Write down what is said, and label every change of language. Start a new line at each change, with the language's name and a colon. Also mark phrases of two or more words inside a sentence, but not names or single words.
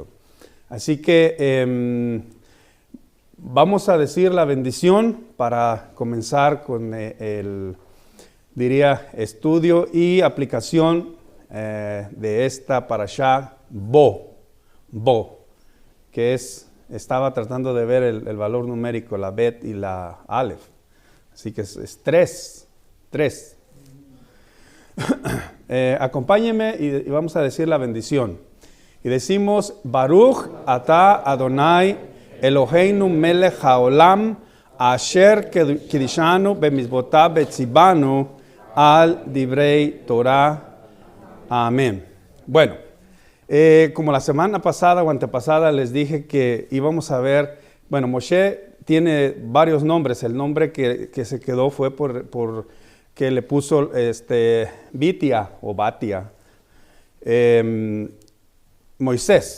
Spanish: Así que vamos a decir la bendición para comenzar con estudio y aplicación de esta parashá Bo, que estaba tratando de ver el valor numérico, la Bet y la Aleph. Así que es 3. Acompáñenme y vamos a decir la bendición. Y decimos,
Hebrew: ברוך אתה אדני אלהינו מלך העולם אשר קדשנו במצותיו וצונו על דברי תורה.
Spanish: Amén. Bueno, como la semana pasada o antepasada les dije que íbamos a ver, bueno, Moshe tiene varios nombres. El nombre que se quedó fue por que le puso Bitia o Batia, Moisés.